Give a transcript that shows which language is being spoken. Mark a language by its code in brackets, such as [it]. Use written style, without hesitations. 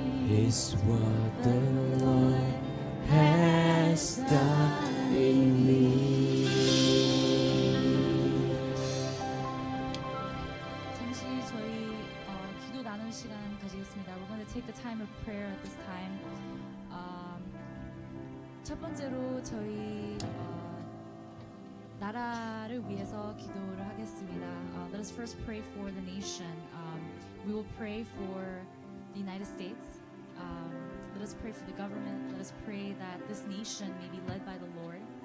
[en] is what the Lord has done in me. [ko] 잠시 저희 기도 나누는 시간 가지겠습니다. [en] We're going to take a time of prayer at this time. [ko] 첫 번째로 저희 나라를 위해서 기도를 하겠습니다. [en] Let us first pray for the nation. We will pray for the United States. Let us pray for the government. Let us pray that this nation may be led by the Lord.